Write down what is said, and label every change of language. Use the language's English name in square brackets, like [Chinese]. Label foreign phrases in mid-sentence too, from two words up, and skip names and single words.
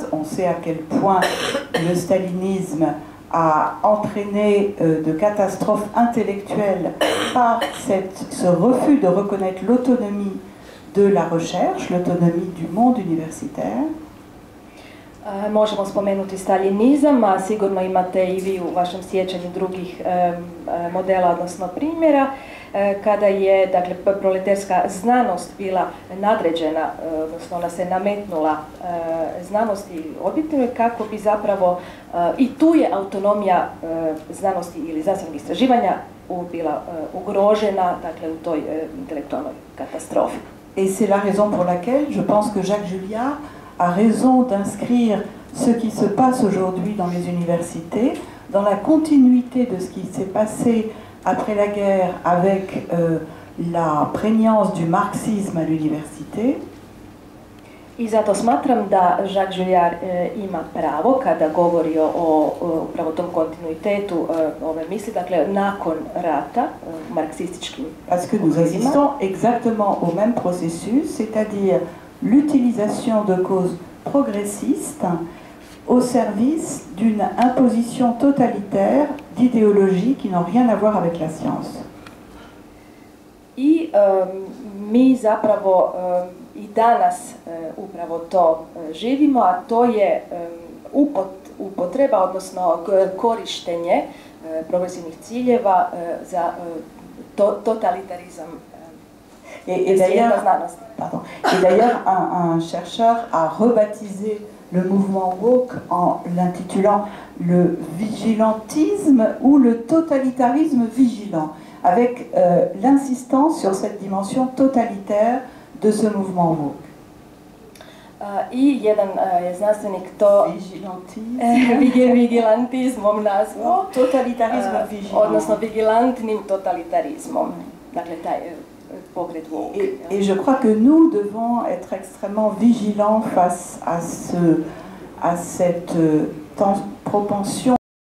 [French] On sait à quel point le stalinisme a entraîné de catastrophes intellectuelles par ce refus de reconnaître l'autonomie de la recherche, l'autonomie du monde universitaire. [Croatian] Možemo spomenuti staljinizam, a sigurno imate i vi u vašem sjećanju drugih modela, odnosno primjera, kada je dakle, proletarska znanost bila nadređena, odnosno ona se nametnula znanosti objektivno kako bi zapravo i tu je autonomija znanosti ili znanstvenog istraživanja bila ugrožena, dakle, u toj intelektualnoj katastrofi. [French] Et c'est la raison pour laquelle je pense que Jacques Julliard a raison d'inscrire ce qui se passe aujourd'hui dans les universités dans la continuité de ce qui s'est passé après la guerre avec la prégnance du marxisme à l'université. [Croatian] I zato smatram da Jacques Julliard ima pravo kada govori o upravo tom kontinuitetu ove misli, dakle nakon rata, marksističkim. [French] Parce que nous assistons exactement au même processus, c'est-à-dire l'utilisation de causes progressistes au service d'une imposition totalitaire d'idéologies qui n'ont rien à voir avec la science. [Croatian] I mi zapravo i danas upravo to živimo, a to je upotreba, odnosno korištenje progresivnih ciljeva za totalitarizam. [French] Et d'ailleurs, un chercheur a rebaptisé le mouvement woke en l'intitulant le vigilantisme ou le totalitarisme vigilant, avec l'insistance sur cette dimension totalitaire de ce mouvement woke. [Croatian] I jedan je znanstvenik to vigilantizmom nazvao, [French] Totalitarisme vigilant. [Croatian] odnosno vigilantnim totalitarizmom. Dakle, taj pokret woke. [French] Et je crois que nous devons être extrêmement vigilants face à cette propension